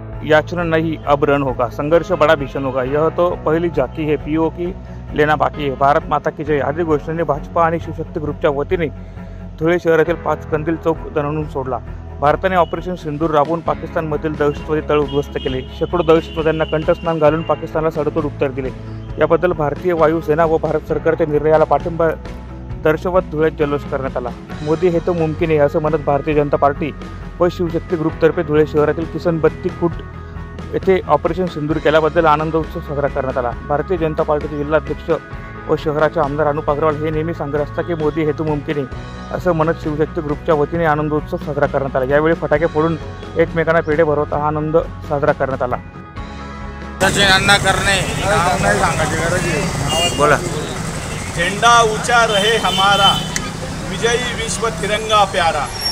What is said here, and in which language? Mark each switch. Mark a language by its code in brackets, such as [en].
[hi] याचना नहीं, अब रण होगा, संघर्ष बड़ा भीषण होगा, यह तो पहली झाकी है, पीओ की लेना बाकी है। [mr] भारत माता की जय आदी घोषणेने भाजपा आणि शिवशक्ती ग्रुपच्या वतीने धुळे शहरातील 5 कंदील चौक दणाणून सोडला। भारताने ऑपरेशन सिंदूर राबवून पाकिस्तानमधील दहशतवादी तळ उद्ध्वस्त केले। शेकडो दहशतवाद्यांना कंठस्नान घालून पाकिस्तानला सडेतोड उत्तर दिले। याबद्दल भारतीय वायुसेना व भारत सरकारच्या निर्णयाला पाठिंबा दर्शवत धुळ्यात जल्लोष करण्यात आला। मोदी हे तो मुमकिन आहे असं म्हणत भारतीय जनता पार्टी व शिवशक्ती ग्रुपतर्फे धुळे शहरातील किसन बत्ती फूट येथे ऑपरेशन सिंदूर केल्याबद्दल आनंद उत्सव साजरा करण्यात आला। भारतीय जनता पार्टीचे जिल्हाध्यक्ष व शहराचे आमदार अनुप अग्रवाल हे नेहमी सांगत असतात की मोदी हेतू मुमकिन आहे असं म्हणत शिवशक्ती ग्रुपच्या वतीने आनंदोत्सव साजरा करण्यात आला। यावेळी फटाके फोडून एकमेकांना पेढे भरवत हा आनंद साजरा करण्यात आला। बोला। [hi] झेंडा ऊंचा रहे हमारा, विजयी विश्व तिरंगा प्यारा।